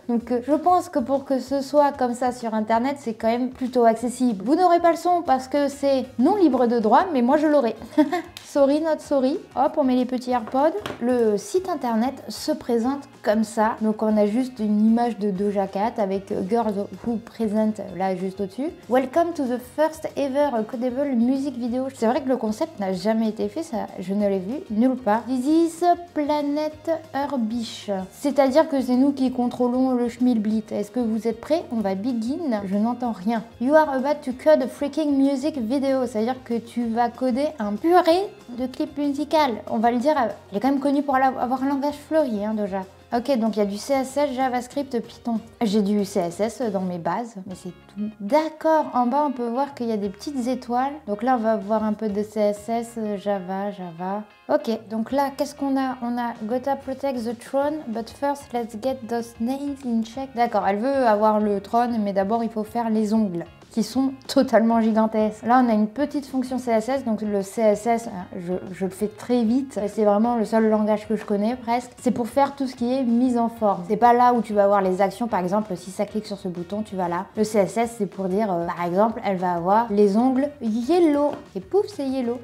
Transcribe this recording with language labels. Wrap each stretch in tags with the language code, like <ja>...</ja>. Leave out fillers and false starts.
<fr>Donc je pense que pour que ce soit comme ça sur internet, c'est quand même plutôt accessible. Vous n'aurez pas le son parce que c'est non libre de droit, mais moi je l'aurai.</fr> <en>Sorry, not sorry.</en> <fr>Hop, on met les petits AirPods. Le site internet se présente comme ça. Donc on a juste une image de Doja Cat avec Girls Who Present là juste au-dessus.</fr> <en>Welcome to the first ever codable music video.</en> <fr>C'est vrai que le concept n'a jamais été fait, ça je ne l'ai vu nulle part.</fr> <en>This is Planet Urbish.</en> <fr>C'est-à-dire que c'est nous qui contrôlons le schmilblit. Est-ce que vous êtes prêts? On va</fr> <en>begin.</en> <fr>Je n'entends rien.</fr> <en>You are about to code a freaking music video.</en> <fr>C'est-à-dire que tu vas coder un purée de clip musical. On va le dire, il est quand même connu pour avoir un langage fleuri, hein, Doja. Ok, donc il y a du CSS, JavaScript, Python. J'ai du CSS dans mes bases, mais c'est tout. D'accord, en bas on peut voir qu'il y a des petites étoiles. Donc là on va voir un peu de CSS, Java. Ok, donc là qu'est-ce qu'on a? On a</fr> <en>Gotta protect the throne, but first let's get those nails in check.</en> <fr>D'accord, elle veut avoir le trône, mais d'abord il faut faire les ongles, qui sont totalement gigantesques. Là, on a une petite fonction CSS, donc le CSS, je le fais très vite. C'est vraiment le seul langage que je connais presque. C'est pour faire tout ce qui est mise en forme. C'est pas là où tu vas avoir les actions, par exemple, si ça clique sur ce bouton, tu vas là. Le CSS, c'est pour dire, par exemple, elle va avoir les ongles yellow. Et pouf, c'est yellow.</fr>